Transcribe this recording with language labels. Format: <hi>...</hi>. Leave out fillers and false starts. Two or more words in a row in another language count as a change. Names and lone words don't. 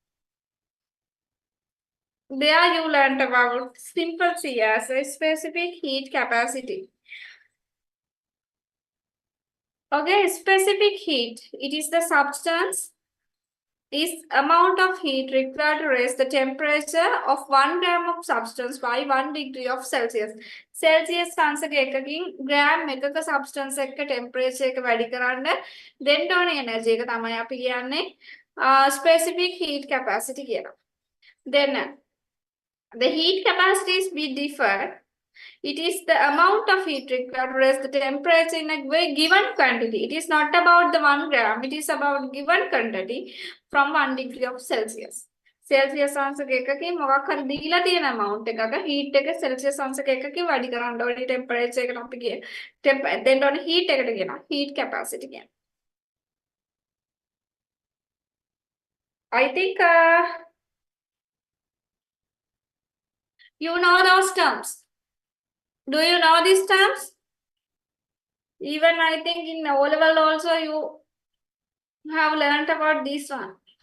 <en>There you learned about simple C as a specific heat capacity. Okay, specific heat. It is the substance is amount of heat required to raise the temperature of 1 gram of substance by 1 degree of Celsius.</en> <si>Celsius සංසක එකකින් gram එකක substance එක temperature එක වැඩි කරන්න දෙන්න ඕනේ energy එක තමයි අපි කියන්නේ</si> <en>specific heat capacity</en> <si>කියලා.</si> <en>Then the heat capacities be differ. It is the amount of heat required to raise the temperature in a given quantity. It is not about the 1 gram. It is about given quantity from 1 degree of Celsius.</en> <si>Celsius සංසක එකකින් මොකක් හරි දීලා තියෙන amount එකක heat එක Celsius සංසක එකකින් වැඩි කරන්න ඕනේ temperature එකට අපි කියන දෙන්න ඕනේ heat එකට කියනවා</si> <en>heat capacity</en> <si>කියන.</si> <en>I think you know those terms. Do you know these terms? Even I think in O level also you have learned about this one.</en>